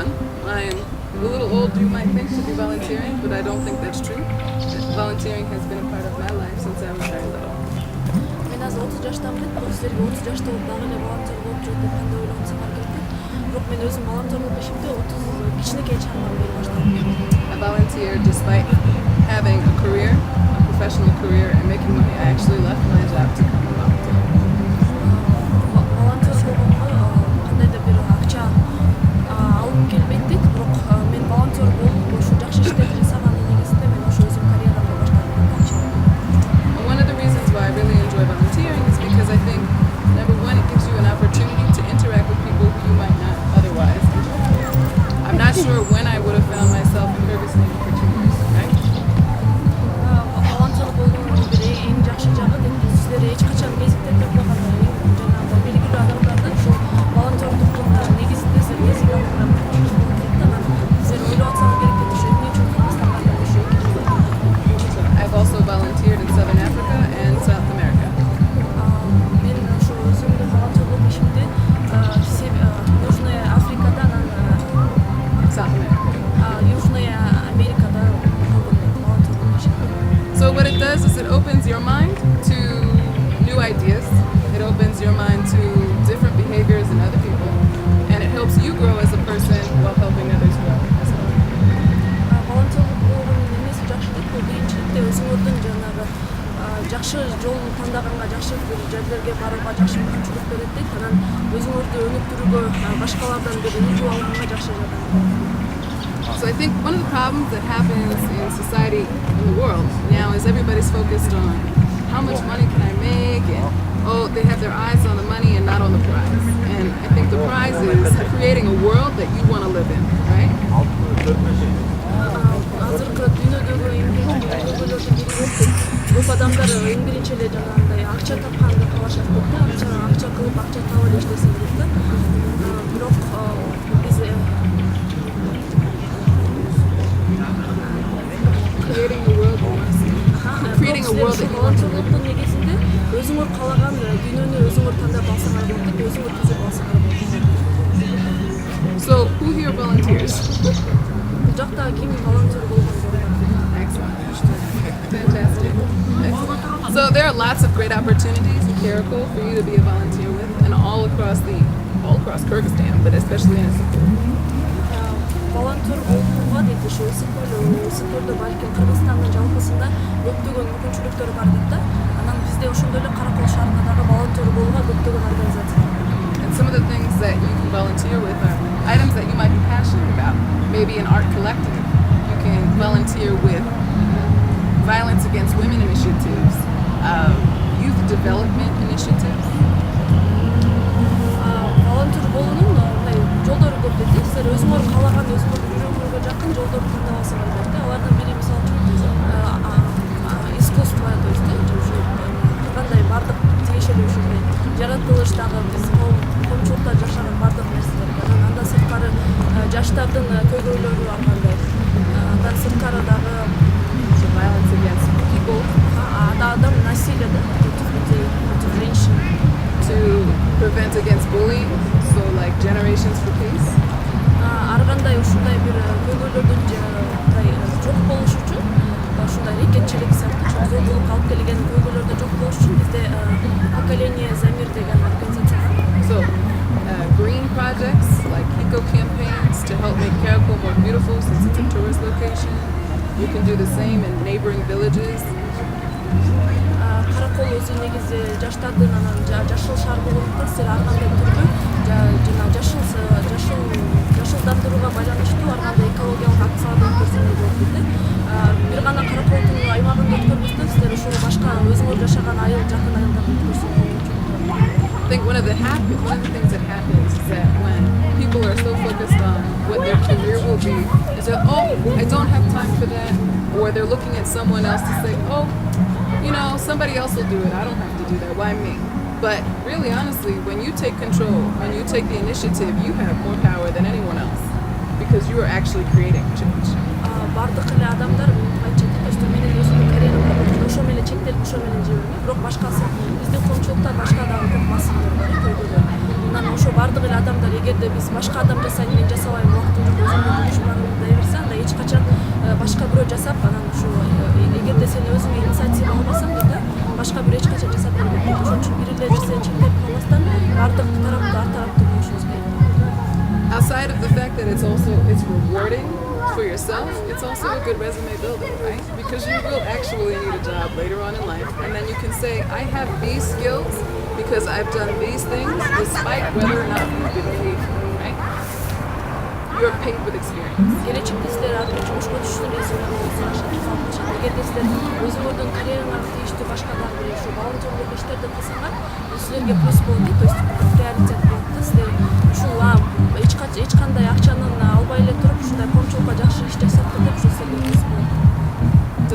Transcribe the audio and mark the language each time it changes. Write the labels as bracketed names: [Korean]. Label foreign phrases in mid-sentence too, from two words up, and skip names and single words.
[English] I'm a little old, you might think, to be volunteering, but I don't think that's true. Volunteering has been a part of my life since I was very little. [Kyrgyz] Мен азыр 30 жаштамын. Бул силерге 30 жашта болуп дагы эле волонтер болуп жүрөт деп кандай ойлонсоңор керек. Бирок мен өзүм волонтерлук ишимди 30 кичинекей чагымдан бери баштадым. [English] I volunteer despite having a career, a professional career, and making money. I actually left my job to come and volunteer. [Kyrgyz] Волонтер болгонго кандайдыр бир акча алып келбейт, бирок мен волонтер болуп ошо жакшы иштерди жасаганын негизинде мен ошо өзүм карьерамды баштадым. [English] One of the reasons why I really enjoy volunteering is because I think, number one, it gives you an opportunity to interact with people who you might not otherwise interact with. I'm not sure when I would have found myself in Kyrgyzstan for 2 years, right? [Kyrgyz] Волонтер болгондун бир эң жакшы жагы деп силер эч качан мезгилдеп койгондо жанагы белгилүү адамдарды ушул волонтерлуктун негизинде силер мезгил алып силер ойлоп атсаңыз керек деп ошо эмне үчүн Кыргызстанга ошо [English] I've also volunteered in Southern Africa and South America. [Kyrgyz] мен ошо өзүмдүн волонтерлук ишимди Южная Африкада [English] South America. [Kyrgyz] Южная Америкада волонтерлук ишимди. [English] So what it does is it opens your mind to new ideas. It opens your mind to different behaviors in other people, and it helps you grow as a person while helping others grow as well. [Kyrgyz] Волонтерлук болгондун эмеси жакшы деп бул биринчиликте өзүңөрдүн жанагы жакшы жол тандаганга, жакшы бир жерлерге барууга жакшы мүмкүнчүлүк берет дейт. Анан өзүңөрдү өнүктүрүүгө, башкалардан бир үлгү алганга жакшы жардам берет. [English] So I think one of the problems that happens in society in the world now is everybody's focused on how much money can I make, and they have their eyes on the money and not on the prize. And I think the prize is creating a world that you want to live in, right? [Kyrgyz] Азыркы дүйнөдөгү эң көйгөйлөрдүн бири көп адамдар эң биринчи эле жанагындай акча тапканды каалашат да, акча кылып, акча таап эле иштесе керек да. Бирок биз [English] Creating a world you want to see. Creating a world that you want to live in. [Kyrgyz] волонтерлуктун негизинде өзүңөр каалаган дүйнөнү өзүңөр тандап алсаңар болот деп өзүңөр түзүп алсаңар болот. [English] So who here volunteers? [Kyrgyz] Бул жакта ким волонтер болгон жок? [English] Excellent. Fantastic. Excellent. So there are lots of great opportunities in Karacole for you to be a volunteer with, and all across Kyrgyzstan, but especially in Istanbul. [Kyrgyz] Волонтер болууга дейт ошо Ысыкөлдө балким Кыргызстандын жалпысында көптөгөн мүмкүнчүлүктөр бар дейт да. Анан бизде ошондой эле Каракол шаарында дагы волонтер болууга көптөгөн организация бар. [English] And some of the things that you can volunteer with are items that you might be passionate about. Maybe an art collective. You can volunteer with violence against women initiatives, youth development initiatives. [Kyrgyz] Волонтер болуунун мындай жолдору көп дейт. Силер өзүңөр каалаган, өзүңөрдүн жүрөгүңөргө жакын жолдорду тандап алсаңар болот да. Алардын бири мисалы искусство, [Russian] то есть [Kyrgyz] кандай бардык тиешелүү ушундай жаратылыштагы биз коомчулукта жашаган бардык нерселер. Анан андан сырткары жаштардын көйгөйлөрү ар кандай. Андан сырткары дагы [English] Violence against people. [Russian] адам насилие да, против людей, против женщин. [English] To prevent against bullying, so like Generations for Peace. [Kyrgyz] Ар кандай ушундай бир көйгөйлөрдүн жок болуш үчүн, ушундай рекетчилик сыяктуу зомбулук алып келген көйгөйлөрдү жок болуш үчүн бизде поколение Замир деген организация бар. [English] So green projects like eco campaigns to help make Karakole more beautiful since it's a tourist location. You can do the same in neighboring villages. [Kyrgyz] Каракол өзү негизи жаштардын анан жашыл шаар болгондуктан силер ар кандай түрдүү жана жашылдандырууга байланыштуу ар кандай экологиялык акцияларды өткөрсөңөр болот дейт. Бир гана Караколдун аймагында өткөрбөстөн силер ошол башка өзүңөр жашаган [English] one of the things that happens is that when people are so focused on what their career will be, is that, oh, I don't have time for that, or they're looking at someone else to say, oh, somebody else will do it, I don't have to do that, why me? But really, honestly, when you take control, when you take the initiative, you have more power than anyone else, because you are actually creating change. [Kyrgyz] Бардык эле адамдар айтчу менин өзүмдүн карьерамда ошо менен чектелип ошо менен жиберме, бирок башкасы биздин коомчулукта башка дагы көп маселелер бар көйгөйлөр. Анан ошо бардык эле адамдар эгерде биз башка адам жасайт, мен жасабайм, убактым жок, өзүмдүн жумушумду дей берсе, анда эч качан башка бирөө жасап, анан ошо эгерде сен өзүңө инициатива албасаң да башка бирөө эч качан жасап бербейт. Ошон үчүн бир эле нерсени чектелип калбастан бардык тарапта ар тарапты болушубуз керек. [English] Outside of the fact that it's rewarding for yourself, it's also a good resume builder, right? Because you will actually need a job later on in life, and then you can say, I have these skills because I've done these things, despite whether or not you've been paid for them, right? You're paid with experience. [Kyrgyz] Келечекте силер артынан жумушка түшүп эгерде силер өзүңөрдүн карьераңарга тийиштүү башка дагы бир ушу волонтерлык иштерди кылсаңар, силерге плюс болот, [Russian] то есть [Kyrgyz] приоритет болот да, силер ушул эч кандай акчанын албай эле туруп ушундай коомчулукка жакшы иш жасапты деп ушул силерге плюс болот.